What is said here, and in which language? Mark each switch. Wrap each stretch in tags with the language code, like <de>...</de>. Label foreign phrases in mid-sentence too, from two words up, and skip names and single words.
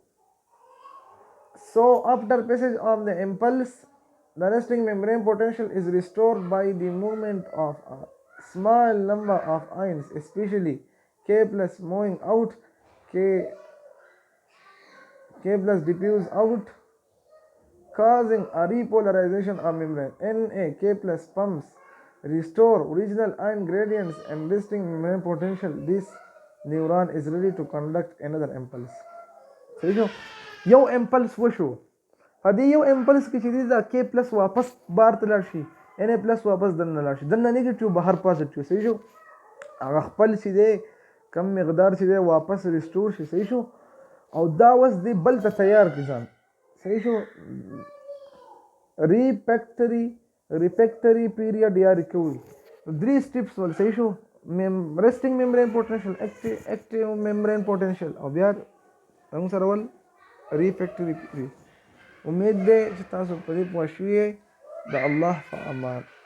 <en>So after passage of the impulse, the resting membrane potential is restored by the movement of a small number of ions, especially K plus moving out, K plus diffuse out, causing a repolarization of membrane. Na K plus pumps restore original ion gradients and resting membrane potential. This neuron is ready to conduct another impulse.</en> <ps>صحیح شو؟ یو امپلس وشو په دې یو امپلس کې چې دی دا</ps> <en>K plus</en> <ps>واپس بار ته لاړ شي</ps> <en>Na plus</en> <ps>واپس دننه لاړ شي دننه نیگیټیو بهر پازیټیو. صحیح شو؟ هغه خپل چې دی کم مقدار چې دی واپس ریسټور شي. صحیح شو؟ او دا اوس دی بل ته تیار کړي ځان. صحیح شو؟</ps> <en>refractory period</en> <ps>یا ریکوري 3 سټیپس ول. صحیح شو؟</ps> <en>resting membrane potential, active membrane potential</en> <ps>او بیا موږ سره ول</ps> <en>refractory period.</en> <ps>امید ده چې تاسو په دې پوه شوي د الله په امان.</ps>